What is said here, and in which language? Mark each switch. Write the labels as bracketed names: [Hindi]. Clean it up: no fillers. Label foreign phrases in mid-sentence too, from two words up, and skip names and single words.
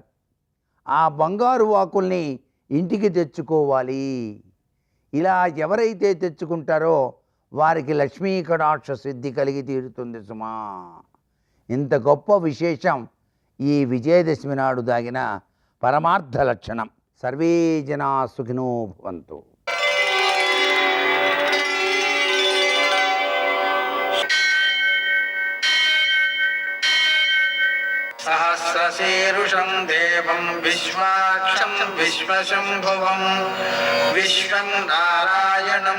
[Telugu] ఆ బంగారు ఆకుల్ని ఇంటికి తెచ్చుకోవాలి. ఇలా ఎవరైతే తెచ్చుకుంటారో వారికి లక్ష్మీ కటాక్ష సిద్ధి కలిగి తీరుతుంది సుమా. ఇంత గొప్ప విశేషం ఈ విజయదశమి నాడు దాగిన పరమార్థ లక్షణం. [Sanskrit] సర్వే జనా సుఖినో భవంతు. सहस्रशीर्षं देवं विश्वाक्षं विश्वशम्भुवं विश्वं नारायणं